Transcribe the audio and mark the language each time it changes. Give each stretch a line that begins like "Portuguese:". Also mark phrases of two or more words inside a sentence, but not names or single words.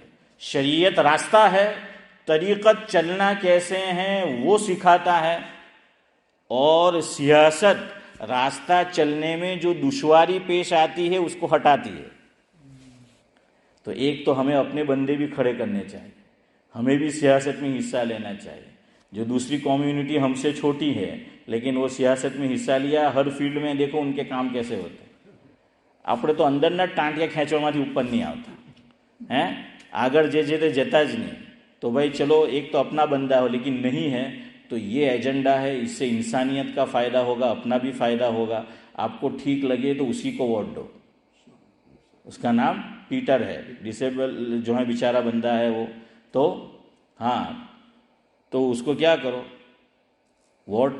Urdu: شریعت راستہ ہے، طریقت چلنا کیسے ہیں وہ سکھاتا ہے، اور سیاست راستہ چلنے میں جو دشواری پیش آتی ہے اس کو ہٹاتی ہے. تو ایک تو ہمیں اپنے بندے بھی کھڑے کرنے چاہیے، ہمیں بھی سیاست میں حصہ لینا چاہیے. جو دوسری کمیونٹی ہم سے چھوٹی ہے لیکن وہ سیاست میں حصہ لیا، ہر فیلڈ میں دیکھو ان کے کام کیسے ہوتے ہیں.
Gujarati: આપણે તો અંદરના ટાંટિયા ખેંચવામાંથી ઉપર નહીં આવતા, ہیں આગળ જે તે જતા જ નહીં.
Urdu: تو بھائی چلو ایک تو اپنا بندہ ہو، لیکن نہیں ہے تو یہ ایجنڈا ہے، اس سے انسانیت کا فائدہ ہوگا، اپنا بھی فائدہ ہوگا. آپ کو ٹھیک لگے تو اسی کو ووٹ دو. اس کا نام پیٹر ہے، ڈسیبل جو ہے بیچارہ بندہ ہے وہ. تو ہاں، تو اس کو کیا کرو، ووٹ.